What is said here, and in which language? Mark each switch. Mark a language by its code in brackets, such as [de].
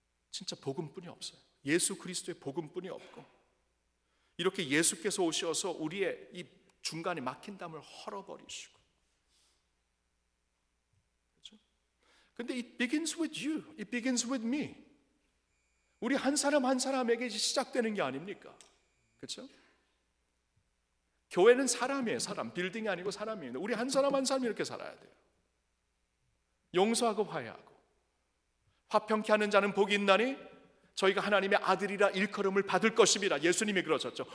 [ko] 진짜 복음뿐이 없어요. 예수 그리스도의 복음뿐이 없고, 이렇게 예수께서 오셔서 우리의 이 중간에 막힌 담을 헐어버리시고, 그렇죠? 근데 [en] it begins with you, it begins with me. [ko] 우리 한 사람 한 사람에게 시작되는 게 아닙니까? 그렇죠? 교회는 사람이에요. 사람, 빌딩이 아니고 사람입니다. 우리 한 사람 한 사람 이렇게 살아야 돼요. 용서하고 화해하고, 화평케 하는 자는 복이 있나니 저희가 하나님의 아들이라 일컬음을 받을 것입니다. 예수님이 그러셨죠.